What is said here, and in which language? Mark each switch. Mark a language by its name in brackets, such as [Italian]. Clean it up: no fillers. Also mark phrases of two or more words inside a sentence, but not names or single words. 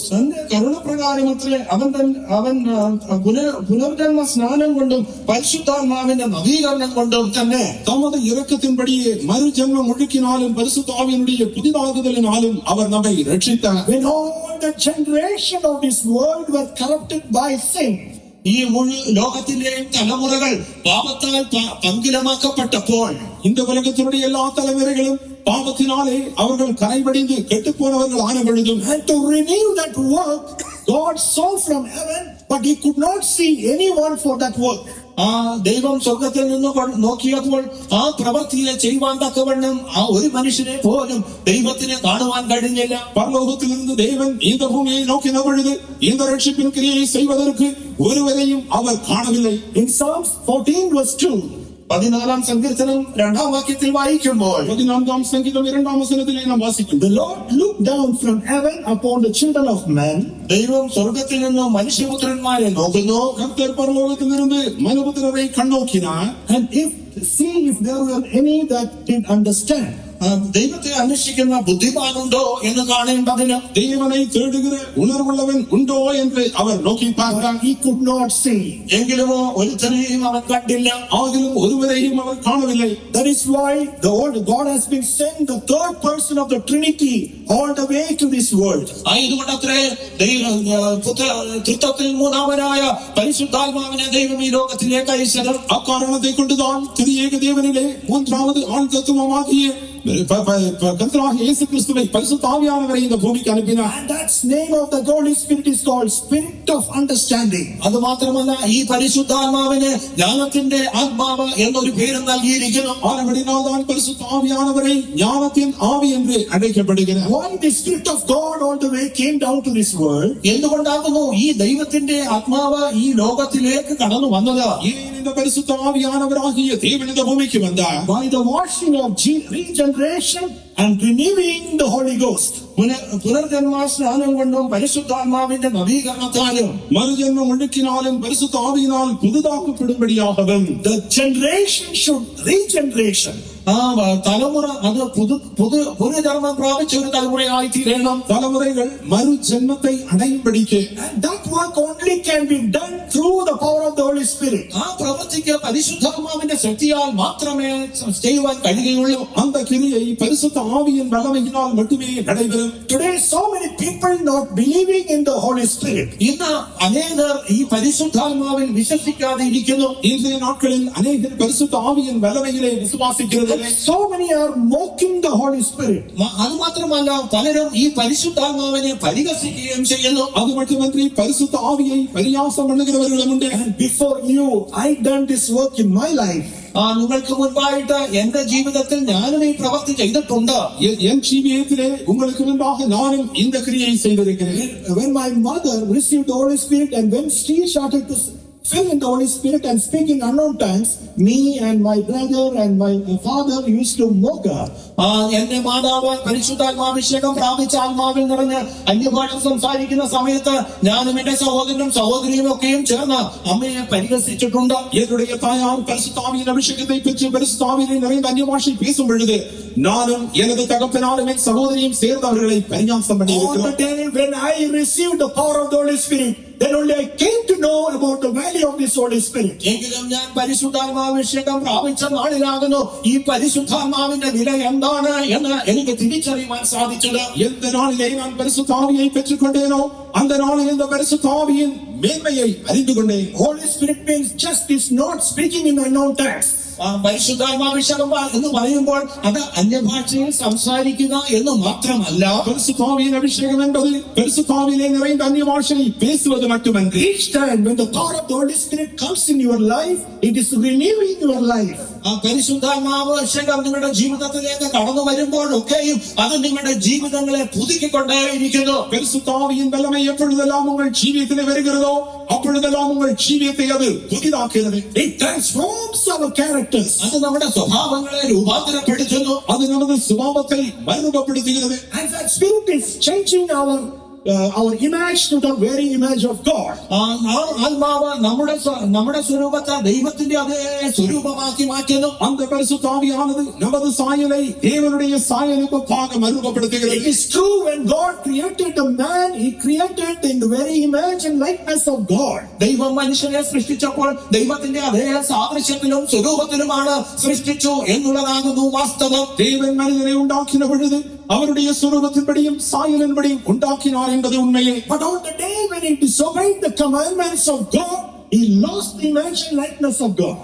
[Malayalam] തന്റെ കരുണപ്രകാരമത്രേ അവൻ പുനർജന്മ സ്നാനം കൊണ്ടും പരിശുദ്ധാത്മാവിന്റെ നവീകരണം കൊണ്ടും തന്നെ [Tamil] தமது இரக்கத்தின்படியே மறுஜென்மம் ஒழுக்கினாலும் பரிசுத்த ஆவியினுடைய புதிதாகுதலினாலும் அவர் நம்மை ரட்சித்தார். [English] When all the generation of this world were corrupted by sin, [Malayalam] ഈ മുഴു ലോകത്തിന്റെയും തലമുറകൾ പാപത്താൽ പങ്കിലമാക്കപ്പെട്ടപ്പോൾ [Tamil] இந்த உலகத்தினுடைய எல்லா தலைமுறைகளும் பாவத்தினாலே அவர்கள் கரைபடிந்து கெட்டுப்போனவர்கள் ஆன பொழுதும், [English] and to renew that work, God saw from heaven, but he could not see anyone for that work. [Malayalam] ആ ദൈവം സ്വർഗത്തിൽ നിന്ന് നോക്കിയപ്പോൾ ആ പ്രവൃത്തിയെ ചെയ്യുവാൻ തക്കവണ്ണം ആ ഒരു മനുഷ്യനെ പോലും ദൈവത്തിനെ കാണുവാൻ കഴിഞ്ഞില്ല. [Tamil] பரலோகத்திலிருந்து தேவன் இந்த பூமியை நோக்கின பொழுது இந்த ரட்சிப்பின் கிரியை செய்வதற்கு ஒருவரையும் அவர் காணவில்லை. [English] In Psalms 14 verse 2, [Malayalam] 14-ാം സങ്കീർത്തനം 2-ാം വാക്യത്തിൽ വായിക്കുമ്പോൾ 14-ാം സംഗീതം 2-ാം വചനത്തിലെ നാം വാസിക്കുന്നു, [English] the Lord looked down from heaven upon the children of men, [Malayalam] ദൈവം സ്വർഗത്തിൽ നിന്ന് മനുഷ്യപുത്രന്മാരെ നോക്കുന്നു, [Tamil] கர்த்தர் பரலோகத்திலிருந்து மனுபுத்திரரை கண்ணோக்கினார், [English] and see if there were any that did understand. [Malayalam] ദൈവത്തെ അന്വേഷിക്കുന്ന ബുദ്ധിമാനുണ്ടോ എന്ന് കാണേണ്ടതിന് [Tamil] தேவனை தேடுகிற உணர்வுள்ளவன் உண்டோ என்று அவர் நோக்கி பார்த்தார். [English] He could not see. [Malayalam] എങ്കിലുമോ ഒരുത്തനെയും അവൻ കണ്ടില്ല. [Tamil] ஆகிலும் ஒருவரையும் அவர் காணவில்லை. [English] That is why the Lord God has been sent the third person of the Trinity all the way to this world. [Malayalam] ഇതുകൊണ്ടത്രേ തൃത്വത്തിൽ മൂന്നാമനായ പരിശുദ്ധാത്മാവിനെ ദൈവം ഈ ലോകത്തിലേക്ക് അയച്ചത്. [Tamil] அக்காரணத்தை கொண்டுதான் திரியேக தேவனிலே மூன்றாவது ஆள் தத்துவமாகிய கர்த்தராகிய இயேசு கிறிஸ்துவை பரிசுத்த ஆவியானவரை இந்த பூமிக்கு அனுப்பினார். [English] And that's name of the Holy Spirit is called Spirit of Understanding. [Malayalam] അത് മാത്രമല്ല ഈ പരിശുദ്ധാത്മാവിന് ജ്ഞാനത്തിന്റെ ആത്മാവ് എന്നൊരു പേര് നൽകിയിരിക്കുന്നു. [Tamil] ஆனபடினால்தான் பரிசுத்த ஆவியானவரை ஞானத்தின் ஆவி என்று அழைக்கப்படுகிறார். [English] Why the Spirit of God all the way came down to this world? [Malayalam] എന്തുകൊണ്ടാകുന്നു ഈ ദൈവത്തിന്റെ ആത്മാവ് ഈ ലോകത്തിലേക്ക് കടന്നു വന്നത്? [Tamil] ஏன் இந்த பரிசுத்த ஆவியானவராகிய தேவன் இந்த பூமிக்கு வந்தார்? [English] By the washing of regeneration and renewing the Holy Ghost. [Malayalam] പുനർജന്മ സ്നാനം കൊണ്ടും പരിശുദ്ധാത്മാവിന്റെ നവീകരണത്താലും [Tamil] மறுஜென்மம் ஒழுக்கினாலும் பரிசுத்த ஆவியினால் புதிதாக்கப்படும்படியாகவும். [English] The generation should regeneration. [Malayalam] തലമുറ അത് പുനർജന്മം പ്രാപിച്ച ഒരു തലമുറയായി തീരണം. [Tamil] தலைமுறைகள் மறு ஜென்மத்தை அடையும்படிக்கு. [English] And that work only can be done through the power of the Holy Spirit. [Malayalam] ആ പ്രവൃത്തിക്ക് പരിശുദ്ധാത്മാവിന്റെ ശക്തിയാൽ മാത്രമേ ചെയ്യുവാൻ കഴിയുകയുള്ളൂ. [Tamil] அந்த கிரியை பரிசுத்த ஆவியின் வல்லமையினால் மட்டுமே நடைபெறும். [English] Today so many people not believing in the Holy Spirit. [Malayalam] ഇന്ന് അനേകർ ഈ പരിശുദ്ധാത്മാവിൽ വിശ്വസിക്കാതെ ഇരിക്കുന്നു. [Tamil] இன்றைய நாட்களில் அநேகர் பரிசுத்த ஆவியின் வல்லமையிலே விசுவாசிக்கிறது. [English] So many are mocking the Holy Spirit. [Malayalam] അത് മാത്രമല്ല പലരും ഈ പരിശുദ്ധാത്മാവിനെ പരിഹസിക്കുകയും ചെയ്യുന്നു. [Tamil] அது மட்டுமன்றி பரிசுத்த ஆவியை பரியாசம் பண்ணுகிறவர்களும் உண்டு. [English] And before you, I done this work in my life. [Malayalam] നിങ്ങൾക്ക് മുൻപായിട്ട് എന്റെ ജീവിതത്തിൽ ഞാനും ഈ പ്രവൃത്തി ചെയ്തിട്ടുണ്ട്. [Tamil] என் ஜீவியத்திலே உங்களுக்கு முன்பாக நானும் இந்த கிரியை செய்திருக்கிறேன். [English] When my mother received the Holy Spirit and when she started to fill in the Holy Spirit and speak in unknown tongues, me and my brother and my father used to mock her. [Malayalam] എന്റെ മാതാവ് പരിശുദ്ധാത്മാഭിഷേകം പ്രാപിച്ച ആത്മാവിൽ നിറഞ്ഞ് അന്യഭാഷ സംസാരിക്കുന്ന സമയത്ത് ഞാനും എന്റെ സഹോദരനും സഹോദരിയും ഒക്കെയും ചേർന്ന് അമ്മയെ പരിഹസിച്ചിട്ടുണ്ട്. [Tamil] என்னுடைய தாயார் பரிசுத்த ஆவியின் அபிஷேகத்தை பெற்று பரிசுத்த ஆவியிலே நிறைந்த அந்நிய பேசும் பொழுது நானும் எனது தகப்பனாரும் என் சகோதரியும் சேர்ந்து அவர்களை பரியாசம் [English] On the day when I received the power of the Holy Spirit, then only I came to know about the value of this Holy Spirit. [Malayalam] എങ്കിലും ഞാൻ പരിശുദ്ധാത്മാഭിഷേകം പ്രാപിച്ച നാളിലാകുന്നു ഈ പരിശുദ്ധാത്മാവിന്റെ വില എന്താണ് എന്ന് എനിക്ക് തിരിച്ചറിയുവാൻ സാധിച്ചത്. [Tamil] எந்த நாளிலே நான் பரிசுத்த ஆவியை பெற்றுக்கொண்டேனோ அந்த நாளில் இந்த பரிசுத்த ஆவியின் மேன்மையை அறிந்து கொண்டேன். [English] Holy Spirit means just is not speaking in unknown tongues. [Malayalam] പരിശുദ്ധാത്മാഭിഷേകം എന്ന് പറയുമ്പോൾ അത് അന്യഭാഷയിൽ സംസാരിക്കുക എന്ന് മാത്രമല്ല, [Tamil] பரிசுத்த ஆவியின் அபிஷேகம் என்பது பரிசுத்த ஆவியிலே நிறைந்த அந்நிய பாஷையை பேசுவது மட்டுமன்றி, [English] Each time when the power of the Holy Spirit comes in your life, it is renewing your life. [Malayalam] ആ പരിശുദ്ധാത്മാവ് ശേഖരം നിങ്ങളുടെ ജീവിതത്തിലേക്ക് കടന്നു വരുമ്പോഴൊക്കെയും അത് നിങ്ങളുടെ ജീവിതങ്ങളെ പുതുക്കിക്കൊണ്ടേയിരിക്കുന്നു. [Tamil] பரிசுத்தாவியின் வல்லமை எப்பொழுதெல்லாம் உங்கள் ஜீவியத்திலே வருகிறதோ அப்பொழுதெல்லாம் உங்கள் ஜீவியத்தை அது புதிதாக்குகிறது. [English] It transforms our characters. [Malayalam] അത് നമ്മുടെ സ്വഭാവങ്ങളെ രൂപാന്തരപ്പെടുത്തുന്നു. [Tamil] அது நமது சுபாவத்தை மறுரூபப்படுத்துகிறது. [English] And that spirit is changing our image to the very image of God. [Malayalam] ആ ആത്മാവ് നമ്മുടെ സ്വരൂപത്തെ ദൈവത്തിന്റെ അതേ സ്വരൂപമാക്കി മാറ്റുന്നു. [Tamil] அந்த பரிசுத்தாவியானது நமது சாயலை தேவனுடைய சாயலுக்கு ஒப்பாக மறுரூபப்படுத்துகிறது. [English] It is true, when God created the man, he created in the very image and likeness of God. [Malayalam] ദൈവം മനുഷ്യനെ സൃഷ്ടിച്ചപ്പോൾ ദൈവത്തിന്റെ അതേ സാദൃശ്യത്തിലും സ്വരൂപത്തിലുമാണ് സൃഷ്ടിച്ചു എന്നുള്ളതാകുന്നു വാസ്തവം. [Tamil] தேவன் மனிதனை உண்டாக்கின பொழுது அவருடைய சுரூபத்தின்படியும் சாயலின்படியும் உண்டாக்கினார் என்பது உண்மையே. [English] But on the day when he disobeyed the commandments of God, he lost the image and likeness of God.